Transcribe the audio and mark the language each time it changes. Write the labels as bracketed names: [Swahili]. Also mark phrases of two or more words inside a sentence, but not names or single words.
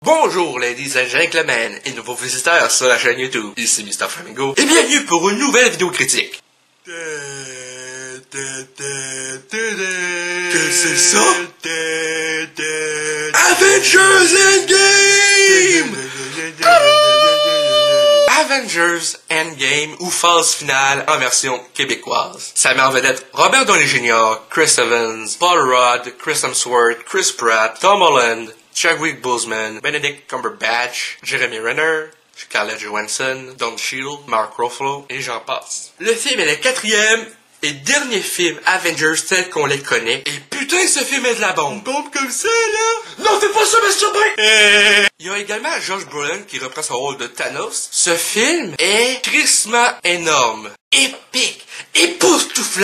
[French] Bonjour [English] ladies and gentlemen [French] et nouveaux visiteurs sur la chaîne YouTube, ici Mr. Flamingo et bienvenue pour une nouvelle vidéo critique. Qu'est-ce que c'est ça? Avengers Endgame! Avengers Endgame ou phase finale en version québécoise. Ça met en vedette Robert Downey Jr., Chris Evans, Paul Rudd, Chris Hemsworth, Chris Pratt, Tom Holland, Chadwick Boseman, Benedict Cumberbatch, Jeremy Renner, Scarlett Johansson, Don Cheadle, Mark Ruffalo et j'en passe. Le film est le quatrième et dernier film Avengers tel qu'on les connaît. Et putain, ce film est de la bombe. Une bombe comme ça, là? Non, fais pas ça, Masturbain! Il y a également Josh Brolin qui reprend son rôle de Thanos. Ce film est crissement énorme, épique, époustouflant.